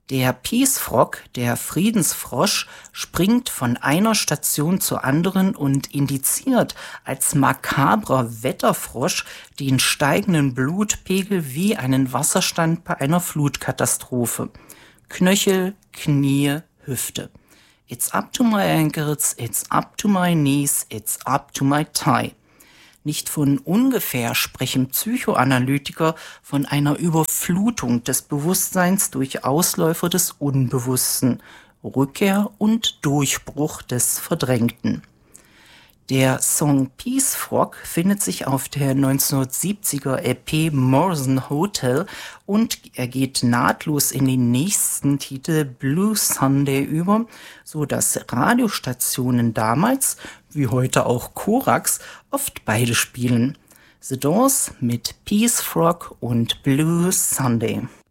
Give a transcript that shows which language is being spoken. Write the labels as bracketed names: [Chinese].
[German] Der Peace Frog, der Friedensfrosch, springt von einer Station zur anderen und indiziert als makabrer Wetterfrosch den steigenden Blutpegel wie einen Wasserstand bei einer Flutkatastrophe. Knöchel, Knie, Hüfte. [English] It's up to my ankles, it's up to my knees, it's up to my thigh. [German] Nicht von ungefähr sprechen Psychoanalytiker von einer Überflutung des Bewusstseins durch Ausläufer des Unbewussten, Rückkehr und Durchbruch des Verdrängten. Der Song Peace Frog findet sich auf der 1970er EP Morrison Hotel und er geht nahtlos in den nächsten Titel Blue Sunday über, so dass Radiostationen damals, wie heute auch Korax, oft beide spielen. The Doors mit Peace Frog und Blue Sunday.